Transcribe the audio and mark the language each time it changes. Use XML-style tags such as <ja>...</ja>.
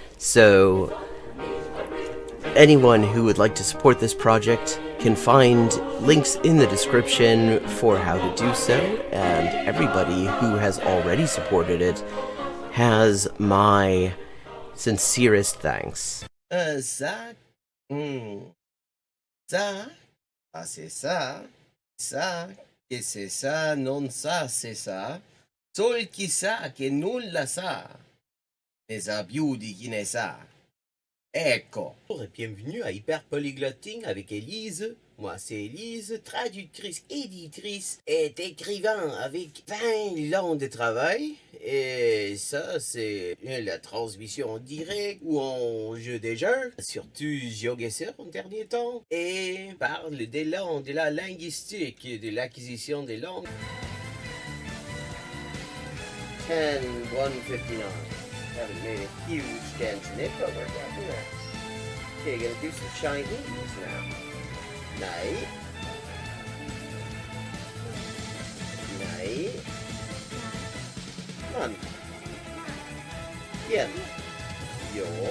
<en>So anyone who would like to support this project can find links in the description for how to do so, and everybody who has already supported it has my sincerest thanks.</en> <fr>ça, ça, c'est ça, que c'est ça, non ça, c'est ça.</fr> <it>Sol chi sa che nulla sa, ne sa più di chi ne sa. Ecco.</it> <fr>Bonjour et bienvenue à Hyper Polyglotting avec Élise. Moi c'est Élise, traductrice, éditrice et écrivain avec 20 ans de travail. Et ça c'est la transmission en direct ou en jeu des jeux. Surtout GeoGuessr en dernier temps. Et parle des langues, de la linguistique, de l'acquisition des langues. 10-159.</fr> <en>Haven't made a huge dent in it, but we're getting there. Okay, gonna do some Chinese now. Night. Night. Come on. Yeah. Yo.</en>